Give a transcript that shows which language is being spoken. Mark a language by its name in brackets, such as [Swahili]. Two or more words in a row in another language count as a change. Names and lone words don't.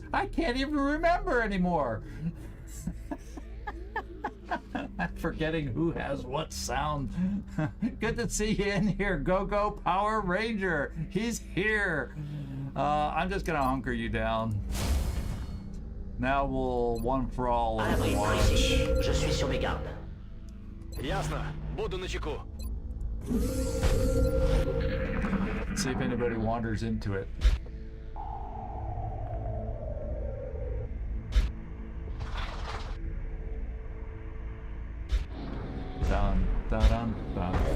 [English] I can't even remember anymore. I'm forgetting who has what sound. Good to see you in here, Go Go Power Ranger. He's here. I'm just gonna hunker you down. Now we'll one for all [French] À l'abri, [English] Overwatch. [French] ici. Je suis sur mes gardes. [Russian] Ясно. Буду начеку. [English] See if anybody wanders into it. Dun, dun, dun, dun.